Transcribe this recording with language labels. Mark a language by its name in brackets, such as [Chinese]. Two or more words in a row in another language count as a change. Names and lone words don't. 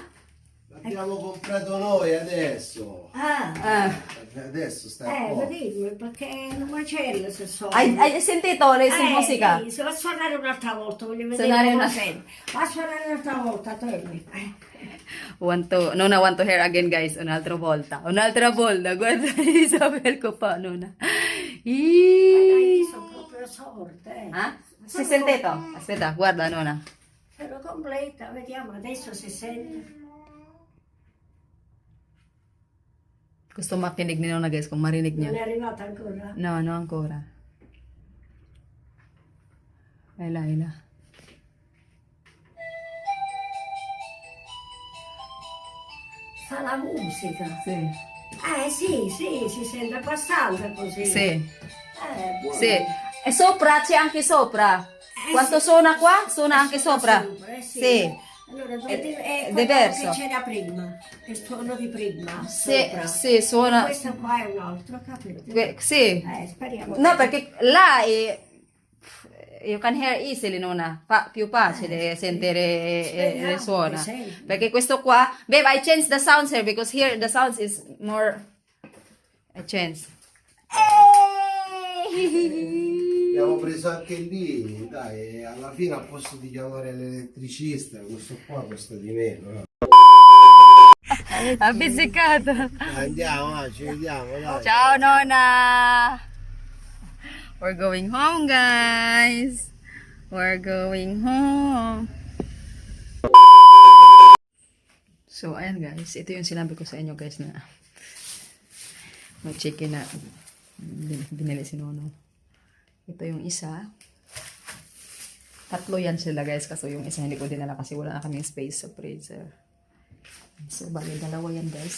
[Italian] L'abbiamo comprato noi adesso. Ah. Adesso sta Lo qua. dico, perché è un macello se so. Hai sentito le musica? Sì, se va a suonare un'altra volta, voglio vedere Suonare come una- sente. Va a suonare un'altra volta, torni. [English] Nona want to hear again, guys. [Italian] Un'altra volta. Un'altra volta. Guarda Isabel [Filipino] ko pa, [Italian] Nona. Io sono proprio sorda, Ah? Si sentito? Aspetta, guarda, Nona. Sono completa, vediamo, adesso si sente. [Filipino] Gusto makinig ni Nona, guys, kung marinig [Italian] Non [Filipino] niya. [Italian] è arrivata ancora? No, no ancora. Ila. Fa la musica. Sì. Sì, si sente abbastanza così. Sì. Buono. Sì. E sopra, c'è anche sopra. Quanto sì. suona qua, suona anche sopra. Sì. Sì. Allora, È quello diverso. che c'era prima, il suono di prima. Sì, sopra. sì, suona. Questo qua è un altro, capito? Sì. Speriamo. No, perché là [English] you can hear easily, [Italian] Nona. Più facile sentire Speriamo le suona. che senti. Perché questo qua, [English] babe, I changed the sounds here because here the sounds is more. I changed. [Italian] Abbiamo preso anche lì, dai, alla fine al posto di chiamare l'elettricista, questo qua costa di meno. No? Ha pizzicato. Andiamo, ci vediamo, dai. Ciao, Nona. [English] We're going home, guys. We're going home. So, [Filipino] ayan guys. Ito yung sinabi ko sa inyo, guys, na may chicken na binili si Nono. Ito yung isa. Tatlo yan sila, guys. Kaso yung isa hindi ko dinala kasi wala na kaming space sa freezer. So, bali, dalawa yan, guys.